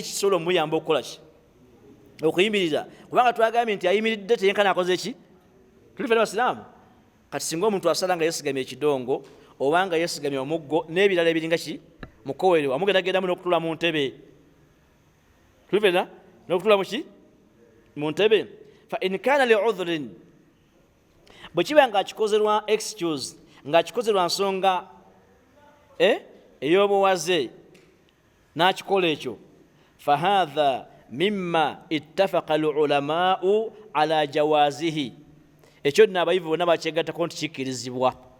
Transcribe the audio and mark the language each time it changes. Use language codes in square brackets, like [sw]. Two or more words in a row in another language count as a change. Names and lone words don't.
[lg] ekisobola omuyamba okukola ki okuyimirira kubanga twagambye nti ayimiridde teyenkana akoze ki tuli fena basiraamu kati singa omuntu asala nga yeesigamye ekidongo oba nga yeesigamye omuggo n'ebirala ebiringa ki mukowere amugendagendamu n'okutuula mu ntebe tuli fena n'okutuula mu ki mu ntebe [ar] فإن كان لعذر [lg] bwe kiba nga akikozerwa excuse nga akikozerwa nsonga ey'obuwaze n'akikola ekyo [ar] فهذا مما اتفق العلماء على جوازه [lg] ekyo nno abayivu bonna bakyegattako nti kikkirizibwa